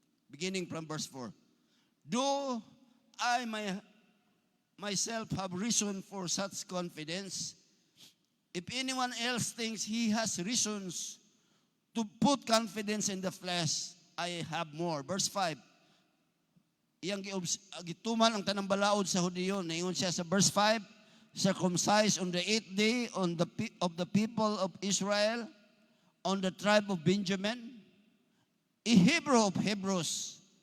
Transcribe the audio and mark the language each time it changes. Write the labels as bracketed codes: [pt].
[en] Beginning from verse 4. Do I myself have reason for such confidence? If anyone else thinks he has reasons to put confidence in the flesh, I have more. Verse 5. [ceb] Iyang gituman ang tanang balaod sa Hudiyo. Naingon siya sa [en] verse 5, circumcised on the 8th day of the people of Israel, on the tribe of Benjamin, a Hebrew of Hebrews.